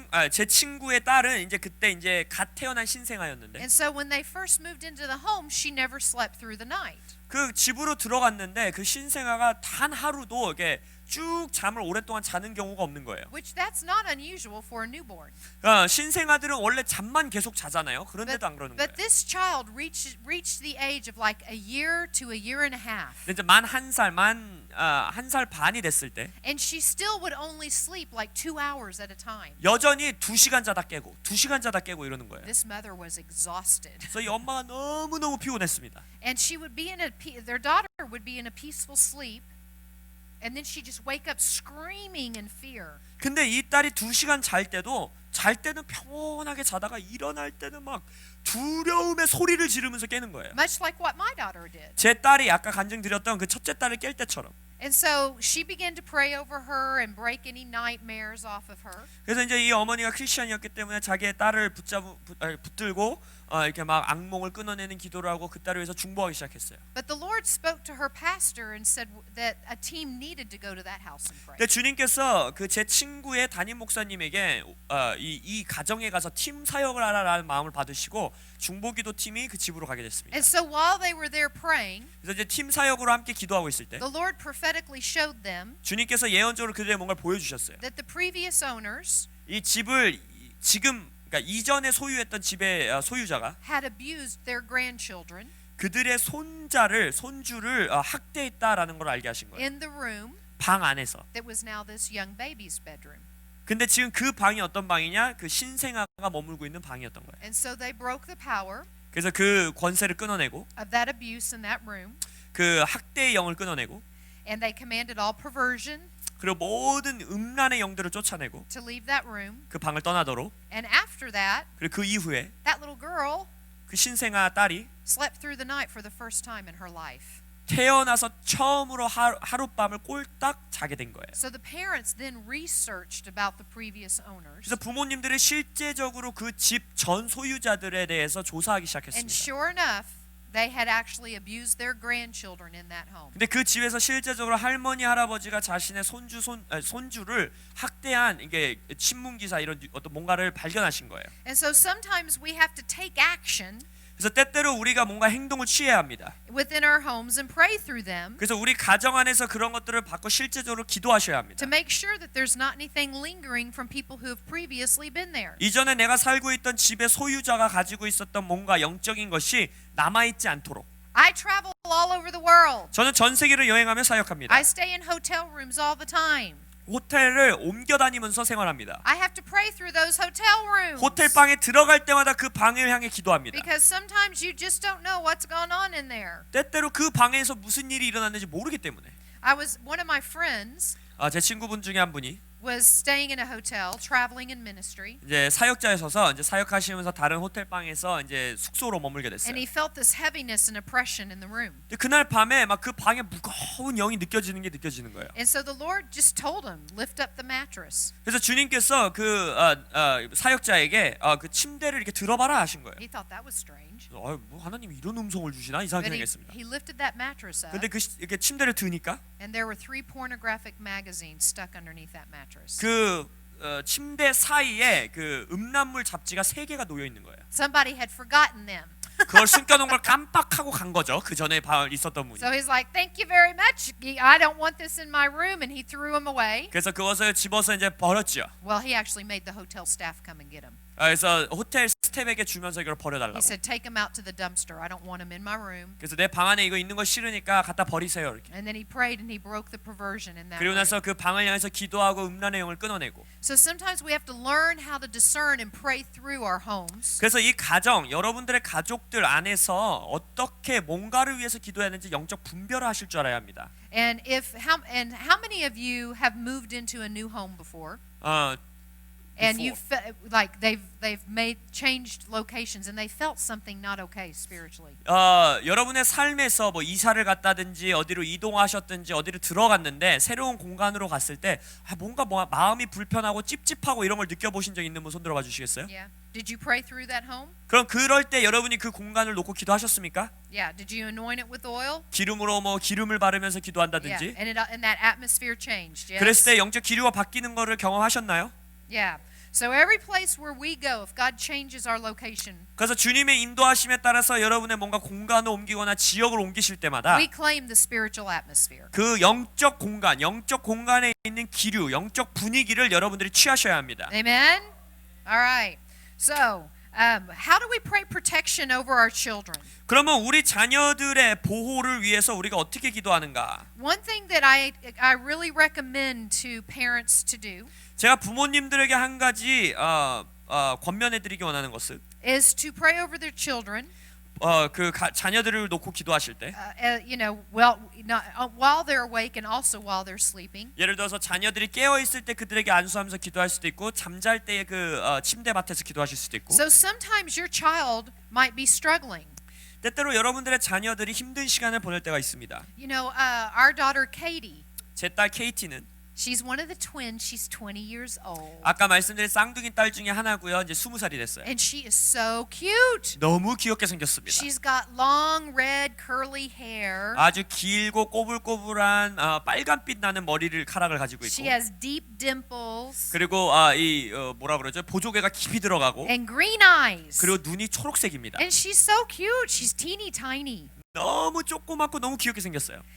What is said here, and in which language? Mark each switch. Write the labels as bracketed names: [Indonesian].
[Korean] 제 친구의 딸은 이제 그때 이제 갓 태어난 신생아였는데 [English] And so when they first moved into the home, she never slept through the night. [Korean] 그 집으로 들어갔는데 그 신생아가 단 하루도 이렇게 쭉 잠을 오랫동안 자는 경우가 없는 거예요. [English] Which that's not unusual for a newborn. [Korean] 신생아들은 원래 잠만 계속 자잖아요. 그런데도 안 그러는 거예요. [English] But this child reached the age of like a year to a year and a half. [Korean] 근데 이제 만 한 살 반이 됐을 때 [English] And she still would only sleep like 2 hours at a time. [Korean] 여전히 2시간 자다 깨고 2시간 자다 깨고 이러는 거예요. [English] This mother was exhausted. [Korean] 그래서 이 엄마가 너무너무 피곤했습니다. [English] And she would be their daughter would be in a peaceful sleep. And then she just wake up screaming in fear. [Korean] 근데 이 딸이 2시간 잘 때는 평온하게 자다가 일어날 때는 막 두려움의 소리를 지르면서 깨는 거예요. [English] Much like what my daughter did. [Korean] 제 딸이 아까 간증 드렸던 그 첫째 딸을 깰 때처럼. [English] And so she began to pray over her and break any nightmares off of her. [Korean] 그래서 이제 이 어머니가 크리스천이었기 때문에 자기의 딸을 붙들고 이렇게 막 악몽을 끊어내는 기도를 하고 그 딸을 위해서 중보하기 시작했어요. [English] But the Lord spoke to her pastor and said that a team needed to go to that house and pray. [Korean] 근데 주님께서 그 제 친구의 담임 목사님에게 이 가정에 가서 팀 사역을 하라라는 마음을 받으시고 중보기도 팀이 그 집으로 가게 됐습니다. [English] And so while they were there praying, [Korean] 그래서 이제 팀 사역으로 함께 기도하고 있을 때 [English] the Lord prophetically showed them [Korean] 주님께서 예언적으로 그들에게 뭔가를 보여주셨어요. [English] that the previous owners [Korean] 이 집을 지금 그러니까 이전에 소유했던 집의 소유자가 [English] had abused their grandchildren [Korean] 그들의 손주를 학대했다라는 걸 알게 하신 거예요. [English] in the room [Korean] 방 안에서. [English] that was now this young baby's bedroom. [Korean] 근데 지금 그 방이 어떤 방이냐? 그 신생아가 머물고 있는 방이었던 거예요. [English] And so they broke the power [Korean] 그래서 그 권세를 끊어내고 [English] of that abuse in that room, [Korean] 그 학대의 영을 끊어내고 [English] and they commanded all perversion [Korean] 그리고 모든 음란의 영들을 쫓아내고 [English] to leave that room. [Korean] 그 방을 떠나도록 [English] And after that, [Korean] 그리고 그 이후에 [English] that little girl [Korean] 그 신생아 딸이 [English] slept through the night for the first time in her life. [Korean] 태어나서 처음으로 하룻밤을 꼴딱 자게 된 거예요. [English] So the parents then researched about the previous owners. [Korean] 그래서 부모님들이 실제적으로 그 집 전 소유자들에 대해서 조사하기 시작했습니다. [English] sure enough, they had actually abused their grandchildren in that home. [Korean] 근데 그 집에서 실제적으로 할머니 할아버지가 자신의 손주를 학대한 이게 신문 기사 이런 어떤 뭔가를 발견하신 거예요. [English] And so sometimes we have to take action [Korean] 그래서 때때로 우리가 뭔가 행동을 취해야 합니다. [English] within our homes and pray through them [Korean] 그래서 우리 가정 안에서 그런 것들을 받고 실제적으로 기도하셔야 합니다. [English] to make sure that there's not anything lingering from people who have previously been there. [Korean] 이전에 내가 살고 있던 집의 소유자가 가지고 있었던 뭔가 영적인 것이 남아있지 않도록. [English] I travel all over the world. [Korean] 저는 전 세계를 여행하며 사역합니다. [English] I stay in hotel rooms all the time. [Korean] 호텔을 옮겨 다니면서 생활합니다. [English] I have to pray through those hotel rooms. [Korean] 호텔 방에 들어갈 때마다 그 방을 향해 기도합니다. [English] Because sometimes you just don't know what's going on in there. [Korean] 때때로 그 방에서 무슨 일이 일어났는지 모르기 때문에. [English] One of my friends [Korean] 제 친구분 중에 한 분이 [English] was staying in a hotel, traveling in ministry, [Korean] 이제 사역자에 서서 이제 사역하시면서 다른 호텔 방에서 이제 숙소로 머물게 됐어요. [English] and he felt this heaviness and oppression in the room. [Korean] 근데 그날 밤에 막 그 방에 무거운 영이 느껴지는 거예요. [English] And so the Lord just told him, lift up the mattress. [Korean] 그래서 주님께서 그 사역자에게 그 침대를 이렇게 들어봐라 하신 거예요. [English] He thought that was strange. [Korean] 뭐 하나님이 이런 음성을 주시나 이상하게 [English] But [Korean] 생각했습니다. [English] he lifted that mattress up, [Korean] 근데 이렇게 침대를 드니까 [English] and there were 3 pornographic magazines stuck underneath that mattress. [Korean] 그 침대 사이에 그 음란물 잡지가 3개가 놓여 있는 거예요. [English] Somebody had forgotten them. [Korean] 그걸 숨겨놓은 걸 깜빡하고 간 거죠. 그 전에 있었던 분이. [English] So he's like, thank you very much. I don't want this in my room. And he threw them away. [Korean] 그래서 그것을 집어서 이제 버렸죠. [English] Well, he actually made the hotel staff come and get them. [Korean] 그래서 호텔 스텝에게 주면서 이걸 [English] He [Korean] 버려달라고. [English] said, take them out to the dumpster. I don't want them in my room. [Korean] 그래서 내 방 안에 이거 있는 거 싫으니까 갖다 버리세요 이렇게. [English] And then he prayed and he broke the perversion in that [Korean] 그리고 [English] way. [Korean] 나서 그 방을 향해서 기도하고 음란의 영을 끊어내고. [English] So sometimes we have to learn how to discern and pray through our homes. [Korean] 그래서 이 가정, 여러분들의 가족들 안에서 어떻게 뭔가를 위해서 기도해야 하는지 영적 분별을 하실 줄 알아야 합니다. [English] And how many of you have moved into a new home before? And you like they've made changed locations and they felt something not okay spiritually. [Korean] 여러분의 삶에서 뭐 이사를 갔다든지 어디로 이동하셨든지 어디로 들어갔는데 새로운 공간으로 갔을 때 뭔가 마음이 불편하고 찝찝하고 이런 걸 느껴보신 적 있는 분 손 들어봐 주시겠어요? [English] Yeah. Did you pray through that home? [Korean] 그럼 그럴 때 여러분이 그 공간을 놓고 기도하셨습니까? [English] Yeah. Did you anoint it with oil? [Korean] 기름으로 뭐 기름을 바르면서 [English] Yeah. [Korean] 기도한다든지. [English] And that atmosphere changed. Yes. [Korean] 그랬을 때 영적 기류가 바뀌는 거를 경험하셨나요? [English] Yeah. So every place where we go, if God changes our location, [Korean] 그래서 주님의 인도하심에 따라서 여러분의 뭔가 공간을 옮기거나 지역을 옮기실 때마다 [English] we claim the spiritual atmosphere. [Korean] 그 영적 공간에 있는 기류, 영적 분위기를 여러분들이 취하셔야 합니다. [English] Amen. All right. So, how do we pray protection over our children? [Korean] 그러면 우리 자녀들의 보호를 위해서 우리가 어떻게 기도하는가? [English] One thing that I really recommend to parents to do [Korean] 제가 부모님들에게 한 가지 권면해드리기 원하는 것은 [English] is to pray over their children. [Korean] 자녀들을 놓고 기도하실 때, [English] While they're awake and also while they're sleeping. [Korean] 예를 들어서 자녀들이 깨어 있을 때 그들에게 안수하면서 기도할 수도 있고, 잠잘 때의 그 침대밭에서 기도하실 수도 있고. [English] So sometimes your child might be struggling. [Korean] 때때로 여러분들의 자녀들이 힘든 시간을 보낼 때가 있습니다. [English] Our daughter Katie. [Korean] 제 딸 케이티는 [English] She's one of the twins. She's 20 years old. [Korean] 아까 말씀드린 쌍둥이 딸 중에 하나고요. 이제 20살이 됐어요. [English] And she is so cute. [Korean] 너무 귀엽게 생겼습니다. [English] She's got long red curly hair. [Korean] 아주 길고 꼬불꼬불한 빨간빛 나는 카락을 가지고 있고. [English] She has deep dimples. [Korean] 그리고 뭐라 그러죠? 보조개가 깊이 들어가고. [English] And green eyes. [Korean] 그리고 눈이 초록색입니다. [English] And she's so cute. She's teeny tiny. [Korean] 너무 조그맣고 너무 귀엽게 생겼어요.